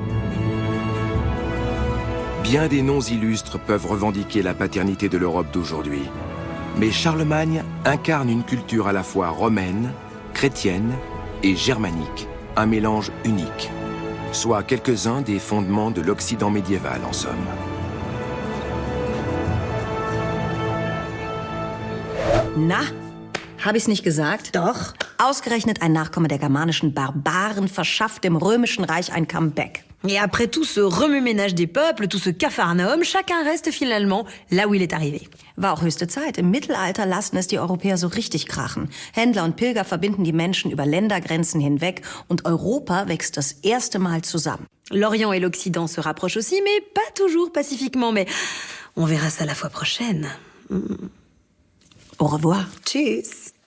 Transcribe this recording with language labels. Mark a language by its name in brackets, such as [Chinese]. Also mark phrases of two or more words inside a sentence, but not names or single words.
[French] Bien des noms illustres peuvent revendiquer la paternité de l'Europe d'aujourd'hui. Mais Charlemagne incarne une culture à la fois romaine, chrétienne et germanique, un mélange unique, soit quelques-uns des fondements de l'Occident médiéval en somme. [German] Na, habe ich's nicht gesagt? Doch. Ausgerechnet ein Nachkomme der germanischen Barbaren verschafft dem Römischen Reich ein Comeback. [French] Et après tout ce remue-ménage des peuples, tout ce capharnaüm, chacun reste finalement là où il est arrivé. [German] War auch höchste Zeit. Im Mittelalter lassen es die Europäer so richtig krachen. Händler und Pilger verbinden die Menschen über Ländergrenzen hinweg und Europa wächst das erste Mal zusammen. [French] L'Orient et l'Occident se rapprochent aussi, mais pas toujours pacifiquement. Mais on verra ça la fois prochaine. Au revoir. [German] Tschüss.